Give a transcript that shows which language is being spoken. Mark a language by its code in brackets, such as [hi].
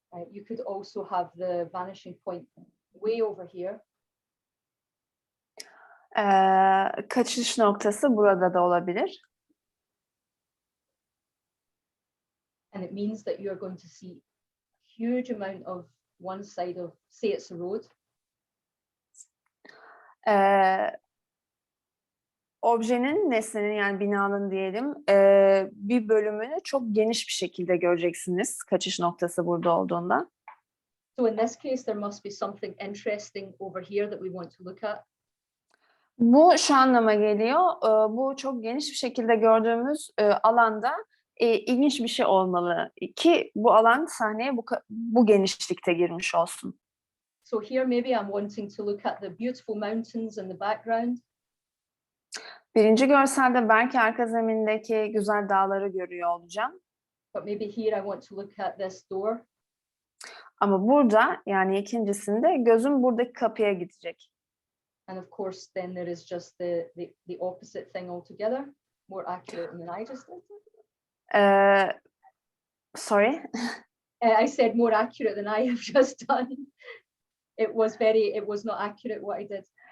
[en] You could also have the vanishing point way over here. [tr] Kaçış noktası burada da olabilir. [en] And it means that you are going to see a huge amount of one side of, say it's a road. [tr] Objenin, nesnenin yani binanın diyelim bir bölümünü çok geniş bir şekilde göreceksiniz kaçış noktası burada olduğunda. [en] So in this case, there must be something interesting over here that we want to look at. [tr] Bu şu anlama geliyor. Bu çok geniş bir şekilde gördüğümüz alanda ilginç bir şey olmalı ki bu alan sahneye bu genişlikte girmiş olsun. [en] So here maybe I'm wanting to look at the beautiful mountains in the background. [tr] Birinci görselde belki arka zemindeki güzel dağları görüyor olacağım. [en] But maybe here I want to look at this door. [tr] Ama burada yani ikincisinde gözüm buradaki kapıya gidecek. [en] And of course, then there is just the opposite thing altogether, more accurate than I just did. Sorry. I said more accurate than I have just done. It was not accurate what I did.